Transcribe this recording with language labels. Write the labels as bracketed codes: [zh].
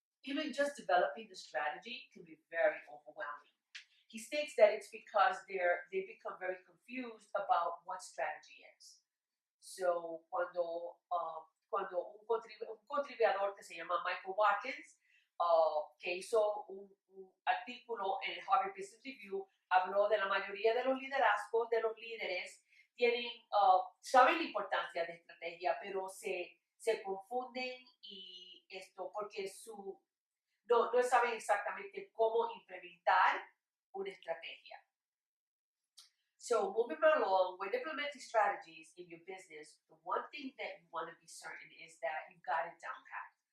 [en] Even just developing the strategy can be very overwhelming. He states that it's because they become very confused about what strategy is. [es] So, cuando un contribuidor que se llama Michael Watkins, que hizo un artículo en el Harvard Business Review, habló de la mayoría de los liderazgos, de los líderes, saben la importancia de estrategia, pero se confunden y esto porque no saben exactamente cómo implementar una estrategia. [en] So moving along, when implementing strategies in your business, the one thing that you want to be certain is that you've got it down pat.